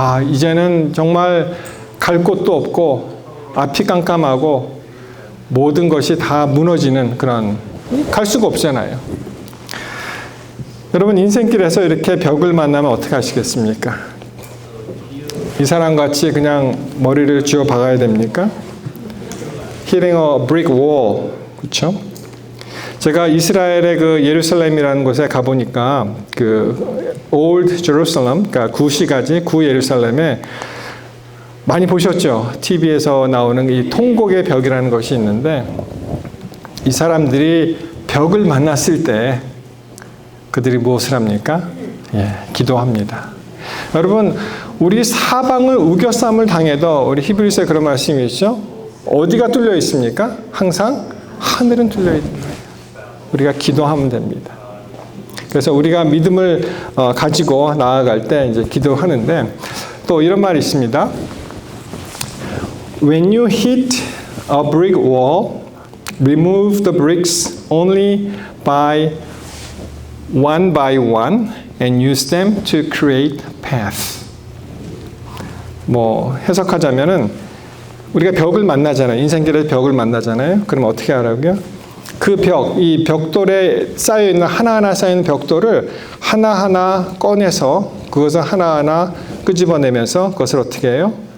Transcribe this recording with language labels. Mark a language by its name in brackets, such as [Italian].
[Korean] 이제는 정말 갈 곳도 없고 앞이 깜깜하고 모든 것이 다 무너지는 그런 갈 수가 없잖아요. 여러분 인생길에서 이렇게 벽을 만나면 어떻게 하시겠습니까? 이 사람같이 그냥 머리를 쥐어 박아야 됩니까? [English] Hitting a brick wall, [Korean] 그렇죠? 제가 이스라엘의 그 예루살렘이라는 곳에 가보니까 그 Old Jerusalem, 그러니까 구시가지 구 예루살렘에 많이 보셨죠? TV에서 나오는 이 통곡의 벽이라는 것이 있는데 이 사람들이 벽을 만났을 때 그들이 무엇을 합니까? 기도합니다. 여러분 우리 사방을 우겨쌈을 당해도 우리 히브리서에 그런 말씀이 있죠? 어디가 뚫려 있습니까? 항상 하늘은 뚫려 있는 거예요. 우리가 기도하면 됩니다. 그래서 우리가 믿음을 가지고 나아갈 때 이제 기도하는데 또 이런 말이 있습니다. [English] When you hit a brick wall, remove the bricks only by one and use them to create path. [Korean] 뭐 해석하자면은 우리가 벽을 만나잖아요. 인생길에서 벽을 만나잖아요. 그럼 어떻게 하라고요? 그 벽, 이 벽돌에 쌓여있는 하나하나 쌓여있는 벽돌을 하나하나 꺼내서 그것을 하나하나 끄집어내면서 그것을 어떻게 해요?